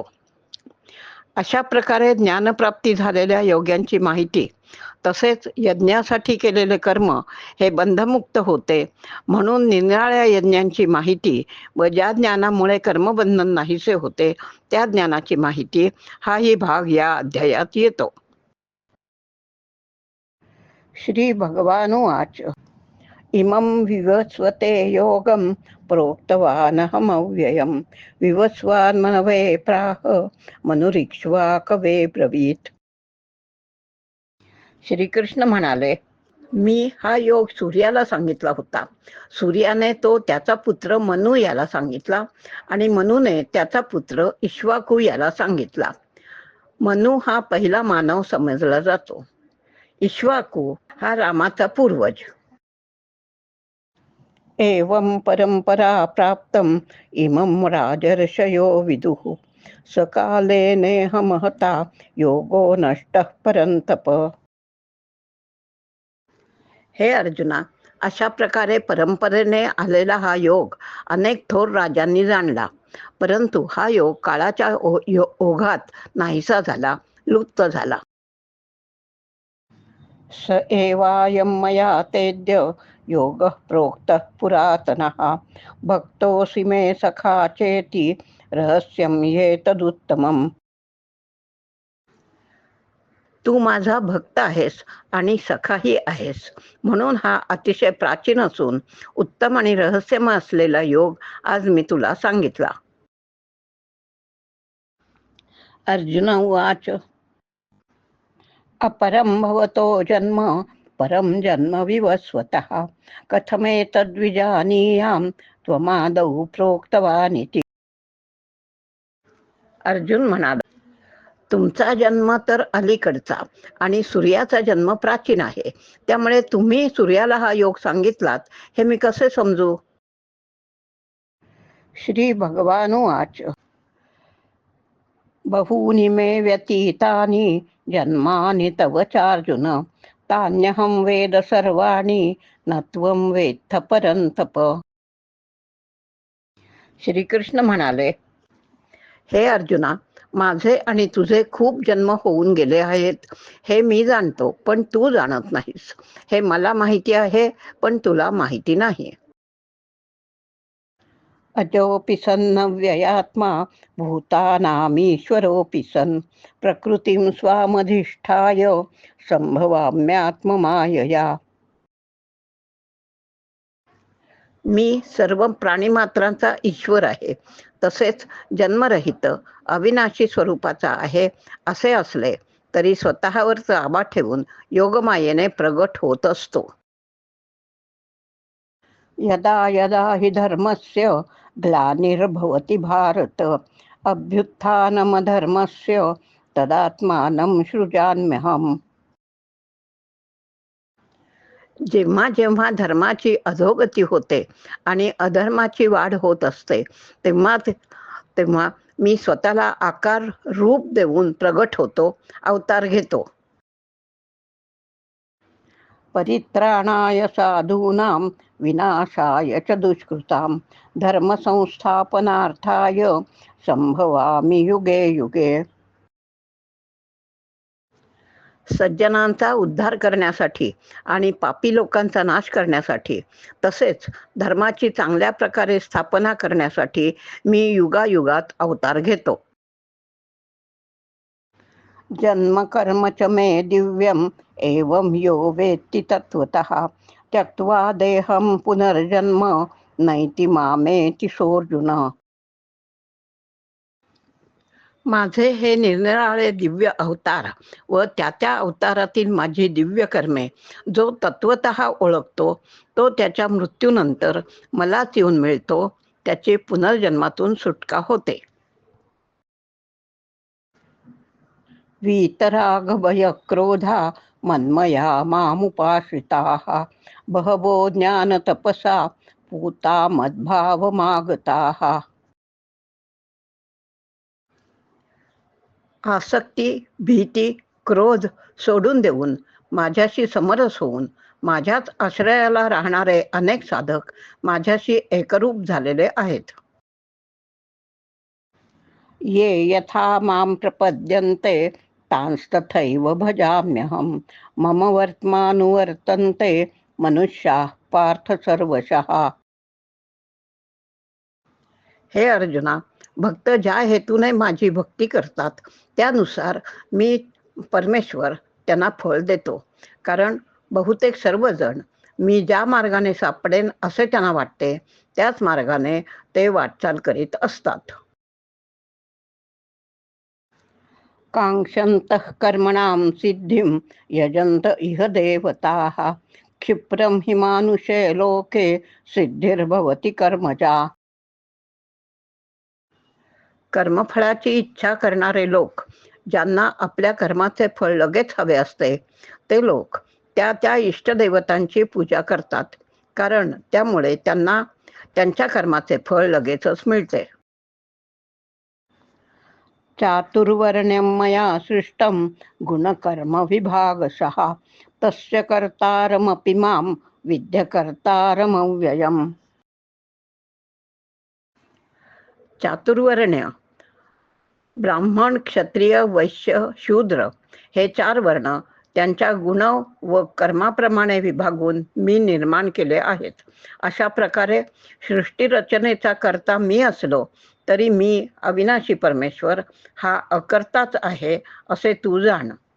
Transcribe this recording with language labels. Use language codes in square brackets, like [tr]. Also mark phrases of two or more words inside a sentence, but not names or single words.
[mr] अशा प्रकारे ज्ञानप्राप्ती झालेल्या योग्यांची माहिती तसेच यज्ञासाठी केलेले कर्म हे बंधमुक्त होते म्हणून निराळ्या यज्ञांची माहिती व ज्या ज्ञानामुळे कर्मबंधन नाहीसे होते त्या ज्ञानाची माहिती हाही भाग या अध्यायात येतो. [sa] श्री भगवानुवाच. इमं विवस्वते योगं प्रोक्तवानहमव्ययं विवस्वान् मनवे प्राह मनुरीक्ष्वा कवे ब्रवीत. [mr] श्रीकृष्ण म्हणाले, मी हा योग सूर्याला सांगितला होता. सूर्याने तो त्याचा पुत्र मनु याला सांगितला आणि मनुने त्याचा पुत्र इक्ष्वाकू याला सांगितला. मनु हा पहिला मानव समजला जातो. इक्ष्वाकू हा रामाचा पूर्वज. [sa] एवं परंपरा प्राप्तम इमं राजर्षयो विदुः सकाले नेह महता योगो नष्टः परंतप. [mr] हे अर्जुना, अशा प्रकारे परंपरेने आलेला हा योग अनेक थोर राजांनी जाणला, परंतु हा योग काळाच्या ओघात नाहीसा झाला, लुप्त झाला. [sa] स एवायं मया तेद्य योगः प्रोक्तः पुरातनः भक्तोऽसि मे सखा चेति रहस्यं ह्येतदुत्तमम्. [mr] तू माझा भक्त आहेस आणि सखाही आहेस म्हणून हा अतिशय प्राचीन असून उत्तम आणि रहस्यमय असलेला योग आज मी तुला सांगितला. [sa] अर्जुन उवाच. अपरं भवतो जन्म परं जन्म विवस्वतः कथमेतद्विजानीयां त्वमादौ प्रोक्तवानिति. [mr] अर्जुन म्हणाला, तुमचा जन्म तर अलीकडचा आणि सूर्याचा जन्म प्राचीन आहे, त्यामुळे तुम्ही सूर्याला हा योग सांगितलात हे मी कसे समजू. [sa] श्री भगवानुवाच. बहूनि मे व्यतीतानि जन्मानि तव चार्जुन तान्यहं वेद सर्वाणि न त्वं वेत्थ परंतप. [mr] श्रीकृष्ण म्हणाले, हे अर्जुना, माझे आणि तुझे खूप जन्म होऊन गेले आहेत हे मी जाणतो, पण तू जाणत नाहीस. हे मला माहिती आहे, पण तुला माहिती नाही. [sa] अजोऽपि सन्नव्ययात्मा भूतानामीश्वरोऽपि सन् प्रकृतिं स्वामधिष्ठाय संभवाम्यात्ममायया. [mr] मी सर्व प्राणीमात्रांचा ईश्वर आहे, तसेच जन्मरहित अविनाशी स्वरूपाचा आहे असे असले तरी स्वतःवर ताबा ठेवून योगमायेने प्रगट होत असतो. [sa] यदा यदा हि धर्मस्य ग्लानिर्भवति भारत अभ्युत्थानमधर्मस्य तदात्मानं सृजाम्यहम्. [mr] जेव्हा जेव्हा धर्माची अधोगती होते आणि अधर्माची वाढ होत असते तेव्हा तेव्हा मी स्वतःला आकार रूप देऊन प्रगट होतो, अवतार घेतो. [sa] परित्राणाय साधूनां विनाशाय च दुष्कृतां धर्मसंस्थापनार्थाय संभवामि युगे युगे. [mr] सज्जनांचा उद्धार करण्यासाठी आणि पापी लोकांचा नाश करण्यासाठी तसेच धर्माची चांगल्या प्रकारे स्थापना करण्यासाठी मी युगायुगात अवतार घेतो. [sa] जन्म कर्म च मे दिव्यम एवं यो वेत्ति तत्वतः त्यक्त्वा देहं पुनर्जन्म नैति मामेति सोऽर्जुन. [mr] माझे हे निरनिराळे दिव्य अवतार व त्या त्या अवतारातील माझी दिव्य कर्मे जो तत्वतः ओळखतो तो त्याच्या मृत्यूनंतर मलाच येऊन मिळतो, त्याची पुनर्जन्मातून सुटका होते. [sa] वीतराग भय क्रोधा मन्मया मामुपाश्रिताः बहवो ज्ञान तपसा पूता मद्भाव मागताः. [mr] आसक्ती, भीती, क्रोध सोडून देऊन माझ्याशी समरस होऊन माझ्याच आश्रयाला राहणारे अनेक साधक माझ्याशी एकरूप झालेले आहेत. [sa] ये यथा मां प्रपद्यन्ते तांस्तथैव भजाम्यहं मम वर्त्मानुवर्तन्ते मनुष्याः पार्थ सर्वशः. [mr] हे अर्जुना, भक्त ज्या हेतूने माझी भक्ती करतात त्यानुसार मी परमेश्वर त्यांना फळ देतो. कारण बहुतेक सर्वजण मी ज्या मार्गाने सापडेन असे त्यांना वाटते त्याच मार्गाने ते वाटचाल करीत असतात. [sa] काङ्क्षन्तः कर्मणां सिद्धिं यजन्त इह देवताः क्षिप्रं हि मानुषे लोके सिद्धिर्भवति कर्मजा. [mr] कर्मफळाची इच्छा करणारे लोक, ज्यांना आपल्या कर्माचे फळ लगेच हवे असते, ते लोक त्या त्या इष्टदेवतांची पूजा करतात. कारण त्यामुळे त्यांना त्यांच्या कर्माचे फळ लगेचच मिळते. [sa] चातुर्वर्ण्यं मया सृष्टं गुणकर्म विभागशः तस्य कर्तारमपि मां विद्य कर्तारमव्ययम्. [mr] चातुर्वर्ण्य ब्राह्मण, क्षत्रिय, वैश्य, शूद्र हे 4 वर्ण त्यांच्या गुण व कर्माप्रमाणे विभागून मी निर्माण केले आहेत. अशा प्रकारे सृष्टीरचनेचा कर्ता मी असलो तरी मी अविनाशी परमेश्वर हा अकर्ताच आहे असे तू जाण.